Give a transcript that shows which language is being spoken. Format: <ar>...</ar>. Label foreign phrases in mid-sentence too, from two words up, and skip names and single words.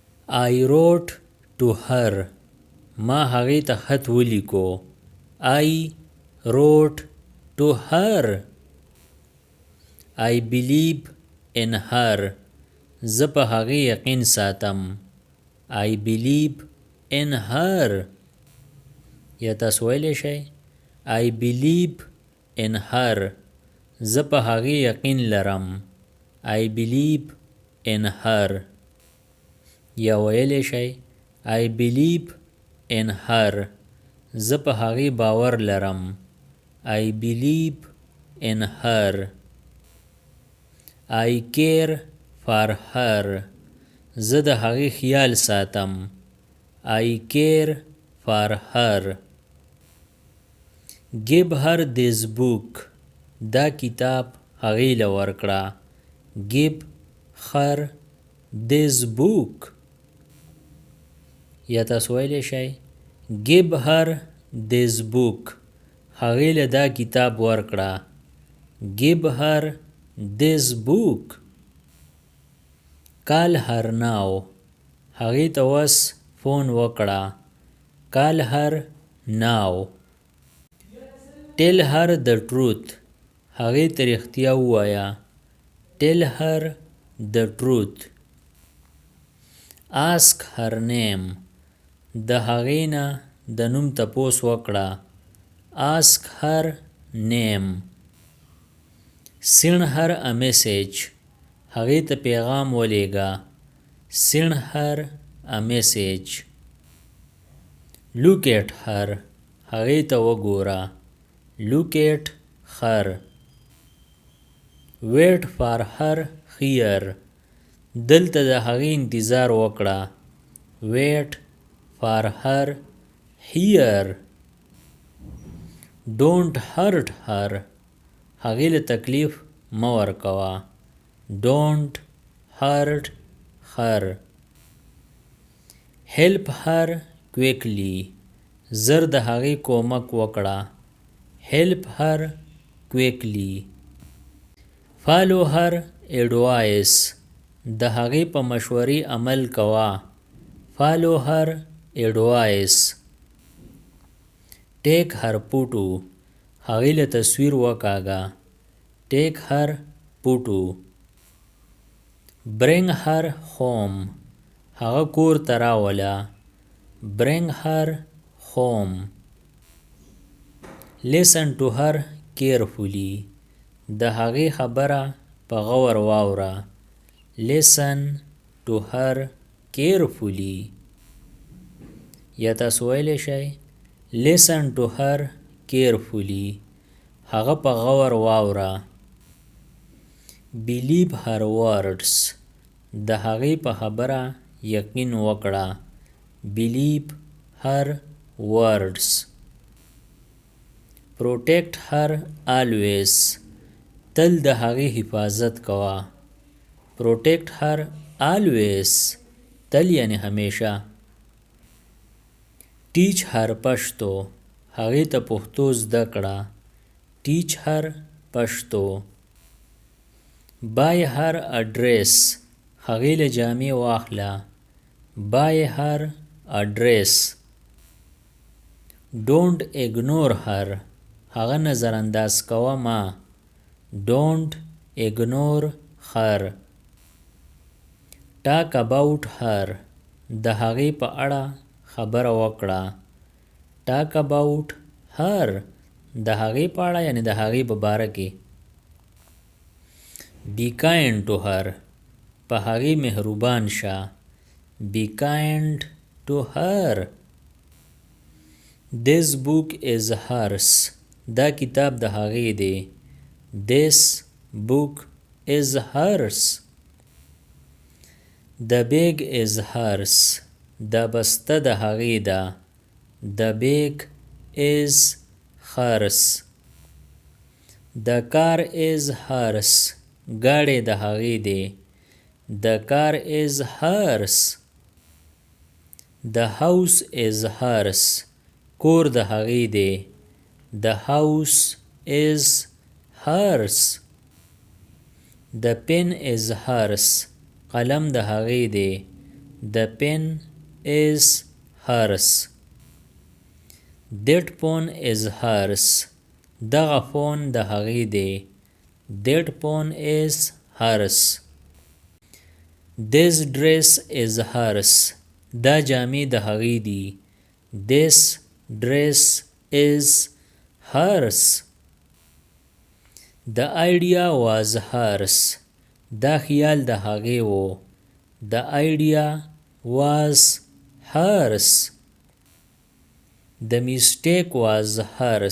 <en>I wrote to her.</en> <ps>ما هغې ته خط ولیکو.</ps> <en>I wrote to her. I believe in her.</en> <ps>زه په هغې یقین ساتم.</ps> <en>I believe in her.</en> <ps>یا تاسو ویلی شئ</ps> <en>I believe in her.</en> <ps>زه په هغې یقین لرم.</ps> <en>I believe in her.</en> <ps>یا ویلی شئ</ps> <en>I believe in her.</en> <ps>زه په هغې باور لرم.</ps> <en>I believe in her. I care for her.</en> <ps>زه د هغې خیال ساتم.</ps> <en>I care for her. Give her this book.</en> <ps>دا کتاب هغې له ورکړه.</ps> <en>Give her this book.</en> <ps>یا تاسو ویلی شئ</ps> <en>Give her this book.</en> <ps>هغې له دا کتاب ورکړه.</ps> <en>Give her this book. Call her now.</en> <ps>هغې ته اوس فون وکړه.</ps> <en>Call her now. Tell her the truth.</en> <ps>هغې ته رښتیا ووایه.</ps> <en>Tell her the truth. Ask her name.</en> <ps>د هغې نه د نوم تپوس وکړه.</ps> <en>Ask her name. Send her a message.</en> <ps>هغې ته پیغام ولیږه.</ps> <en>Send her a message. Look at her.</en> <ps>هغې ته وګوره.</ps> <en>Look at her. Wait for her here.</en> <ps>دلته د هغې انتظار وکړه.</ps> <en>Wait for her here. Don't hurt her.</en> <ps>هغې له تکلیف مه ورکوه.</ps> <en>Don't hurt her. Help her quickly.</en> <ps>زر د هغې کومک وکړه.</ps> <en>Help her quickly. Follow her advice.</en> <ps>د هغې په مشورې عمل کوه.</ps> <en>Follow her advice. Take her photo.</en> <ps>هغې له تصویر وکاږه.</ps> <en>Take her photo. Bring her home.</en> <ps>هغه کور ته راوله.</ps> <en>Bring her home. Listen to her carefully.</en> <ps>د هغې خبره په غور واوره.</ps> <en>Listen to her carefully.</en> <ps>یا تاسو ویلی شئ</ps> <en>Listen to her carefully.</en> <ps>هغه په غور واوره.</ps> <en>Believe her words.</en> <ps>د هغې په خبره یقین وکړه.</ps> <en>Believe her words. Protect her always.</en> <ps>تل د هغې حفاظت کوه.</ps> <en>Protect her always.</en> <ps>تل یعنی همیشه.</ps> <en>Teach her پښتو.</en> <ps>هغې ته پښتو زده کړه.</ps> <en>Teach her پښتو. Buy her a dress.</en> <ps>هغې له جامې واخله.</ps> <en>Buy her a dress. Don't ignore her.</en> <ps>هغه نظر انداز کوه ما.</ps> <en>Don't ignore her. Talk about her.</en> <ps>د هغې په اړه خبره وکړه.</ps> <en>Talk about her.</en> <ps>د هغې په اړه یعنی د هغې په باره کې.</ps> <en>Be kind to her.</en> <ps>په هغې مهربان شه.</ps> <en>Be kind to her. This book is hers.</en> <ps>دا کتاب د هغې دی.</ps> <en>This book is hers. The bag is hers.</en> <ps>دا بسته د هغې ده.</ps> <en>The bag is hers. The car is hers.</en> <ps>ګاډی د هغې دی.</ps> <en>The car is hers. The house is hers.</en> <ps>کور د هغې دی.</ps> <en>The house is hers. The pen is hers.</en> <ps>قلم د هغې دی.</ps> <en>The pen is hers. That phone is hers.</en> <ps>دغه فون د هغې دی.</ps> <en>That phone is hers. This dress is hers.</en> <ps>دا جامې د هغې دي.</ps> <en>This dress is hers. The idea was hers.</en> <ps>دا خیال د هغې و.</ps> <en>The idea was hers. The mistake was hers.</en>